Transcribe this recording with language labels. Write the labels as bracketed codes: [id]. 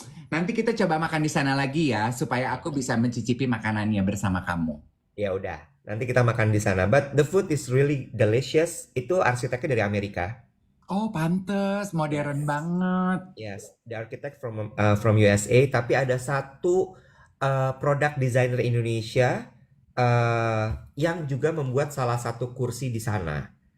[id] Nanti kita coba makan di sana lagi ya, supaya aku bisa mencicipi makanannya bersama kamu. Ya udah, nanti kita makan di sana. [en] But the food is really delicious. [id] Itu arsiteknya dari Amerika. Oh, pantes, modern banget. [en] Yes, the architect from USA. [id] Tapi ada satu produk designer Indonesia yang juga membuat salah satu kursi di sana.